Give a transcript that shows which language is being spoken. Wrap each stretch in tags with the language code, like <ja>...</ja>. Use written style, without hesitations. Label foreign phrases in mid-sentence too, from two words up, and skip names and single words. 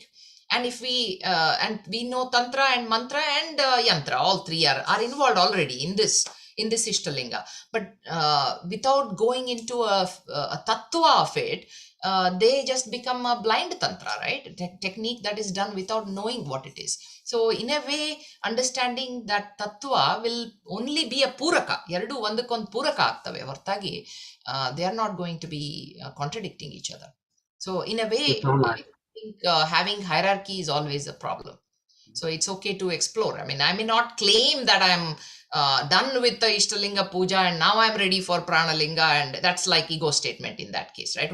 <en>And if we know Tantra and Mantra and Yantra, all three are involved already in this Ishtalinga. But without going into a tattva of it, they just become a blind Tantra, right? Technique that is done without knowing what it is. So in a way, understanding that tattva will only be a puraka.</en> <kn>ಎರಡು ಒಂದಕ್ಕೊಂದು ಪೂರಕ ಆಗ್ತವೆ ಹೊರತಾಗಿ</kn> <en>they are not going to be contradicting each other. So in a way, I think having hierarchy is always a problem. So it's okay to explore. I mean, I may not claim that I'm done with the Ishtalinga Puja and now I'm ready for Pranalinga, and that's like ego statement in that case, right?</en>